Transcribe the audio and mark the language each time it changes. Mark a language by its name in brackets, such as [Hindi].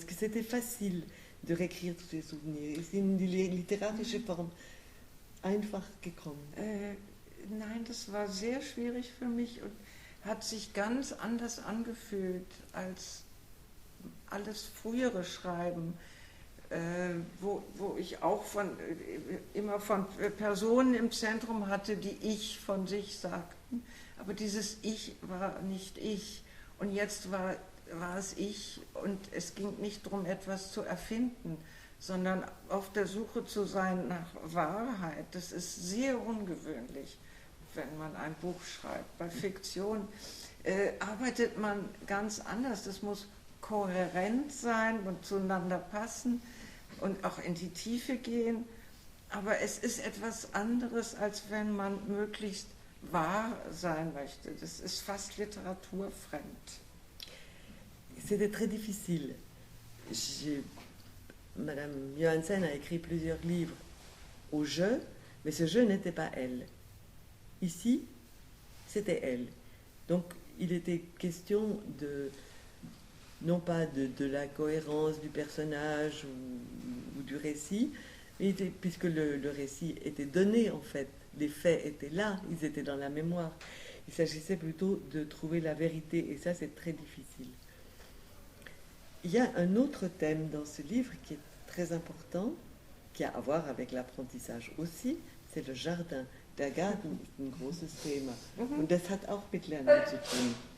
[French] Est-ce que c'était facile de réécrire tous ces souvenirs? [German] Ist Ihnen die literarische Form einfach gekommen? Nein, das war sehr schwierig für mich und hat sich ganz anders angefühlt als alles frühere Schreiben, wo ich auch immer von Personen im Zentrum hatte, die ich von sich sagten. Aber dieses Ich war nicht ich. Und jetzt war es ich und es ging nicht darum, etwas zu erfinden, sondern auf der Suche zu sein nach Wahrheit. Das ist sehr ungewöhnlich, wenn man ein Buch schreibt. Bei Fiktion arbeitet man ganz anders. Das muss kohärent sein und zueinander passen und auch in die Tiefe gehen. Aber es ist etwas anderes, als wenn man möglichst wahr sein möchte. Das ist fast literaturfremd. [French] C'était très difficile. Madame Johansen a écrit plusieurs livres au jeu, mais ce jeu n'était pas elle. Ici, c'était elle. Donc, il était question non pas de la cohérence du personnage ou du récit, mais puisque le récit était donné en fait, les faits étaient là, ils étaient dans la mémoire. Il s'agissait plutôt de trouver la vérité, et ça c'est très difficile. Il y a un autre thème dans ce livre qui est très important, qui a à voir avec l'apprentissage aussi, c'est le jardin. [German] der Garten ist ein großes Thema. Und das hat auch mit Lernen zu tun.